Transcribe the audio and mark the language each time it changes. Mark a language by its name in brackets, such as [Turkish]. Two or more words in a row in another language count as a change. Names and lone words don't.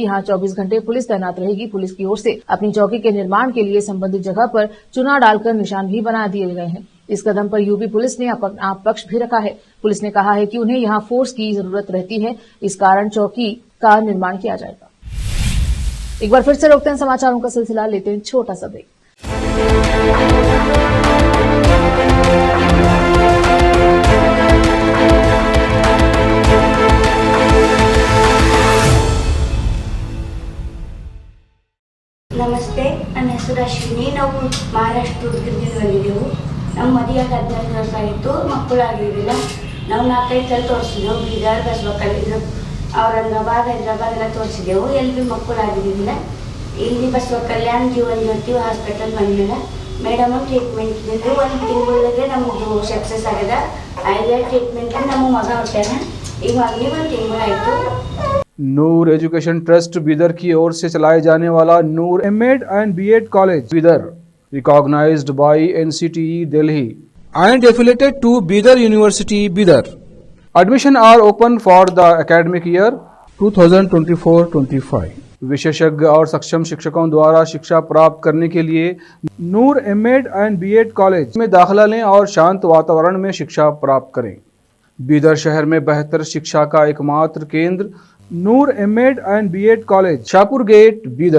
[Hindi] यहाँ 24 घंटे पुलिस तैनात रहेगी। पुलिस की ओर से अपनी चौकी के निर्माण के लिए संबंधित जगह पर चुना डालकर निशान भी बना दिए गए हैं। इस कदम पर यूपी पुलिस ने अपना पक्ष भी रखा है। पुलिस ने कहा है कि उन्हें यहाँ फोर्स की जरूरत रहती है, इस कारण चौकी का निर्माण किया जाएगा। एक बार फिर से रोकते हैं समाचारों का सिलसिला, लेते हैं छोटा सा ब्रेक। [Kannada] ನಮಸ್ತೆ, ನನ್ನ ಹೆಸರು ಅಶ್ವಿನಿ. ನಾವು ಮಹಾರಾಷ್ಟ್ರ ಉದ್ಗಿರ್ದಿಂದ ಬಂದಿದ್ದೆವು. ನಮ್ಮ ಮದುವೆ 14 ವರ್ಷ ಆಯಿತು, ಮಕ್ಕಳಾಗಿರಲಿಲ್ಲ. ನಾವು 4-5 ಸಲ ತೋರಿಸಿದೆವು. ಬೀದರ್, ಬಸವಕಲ್ಯಾಣ, ಔರಂಗಾಬಾದ್, ಹೈದರಾಬಾದ್ ಎಲ್ಲ ತೋರಿಸಿದೆವು. ಎಲ್ಲಿ ಭೀ ಮಕ್ಕಳಾಗಿರಲಿಲ್ಲ. ಇಲ್ಲಿ ಬಸವಕಲ್ಯಾಣ ಜೀವನ್ ಜ್ಯೋತಿ ಹಾಸ್ಪಿಟಲ್ ಬಂದಿಲ್ಲ. ಮೇಡಮ್ ಟ್ರೀಟ್ಮೆಂಟ್ ಇದ್ದಿದ್ದು 1 ತಿಂಗಳಿಗೆ ನಮ್ಮದು ಸಕ್ಸಸ್ ಆಗ್ಯದ. 5 ಟ್ರೀಟ್ಮೆಂಟ್ ನಮ್ಮ ಮಗ ಹೊಟ್ಟಾನ. ಈಗ ಮಗನಿಗೆ 1 ತಿಂಗಳಾಯಿತು. [Hindi] नूर एजुकेशन ट्रस्ट बीदर की ओर से चलाए जाने वाला नूर एमएड एंड बीएड कॉलेज बीदर [English] recognized by [Hindi] एनसीटीई दिल्ली [English] and affiliated to Bidar University, Bidar. Admission are open for the academic year 2024-25. [Hindi] विशेषज्ञ और सक्षम शिक्षकों द्वारा शिक्षा प्राप्त करने के लिए नूर एमएड एंड बीएड कॉलेज में दाखिला लें और शांत वातावरण में शिक्षा प्राप्त करें। बीदर शहर में बेहतर शिक्षा का एकमात्र केंद्र नूर एमएड एंड बीएड कॉलेज, शाहपुर गेट, बीदर।